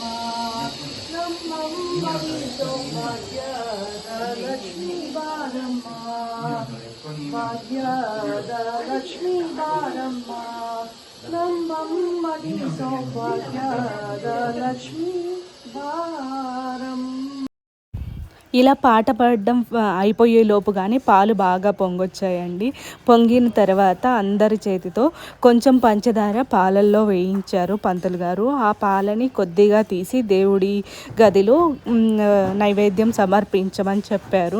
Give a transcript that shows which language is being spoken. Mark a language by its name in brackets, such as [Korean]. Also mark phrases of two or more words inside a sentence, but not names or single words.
[Kannada] ನಮ್ಮಮ್ಮ ಸೌಭಾಗ್ಯದ ಲಕ್ಷ್ಮೀ ಬಾರಮ್ಮ. ಭಾಗ್ಯದ ಲಕ್ಷ್ಮೀ ಬಾರಮ್ಮ. ನಮ್ಮಮ್ಮಡಿ ಸೌಭಾಗ್ಯದ ಲಕ್ಷ್ಮೀ బారం. [Telugu] ఇలా పాట పాడడం అయిపోయే లోపుగానే పాలు బాగా పొంగొచ్చాయండి. పొంగిన తర్వాత అందరి చేతితో కొంచెం పంచదార పాలల్లో వేయించారు పంతులు గారు. ఆ పాలని కొద్దిగా తీసి దేవుడి గదిలో నైవేద్యం సమర్పించమని చెప్పారు.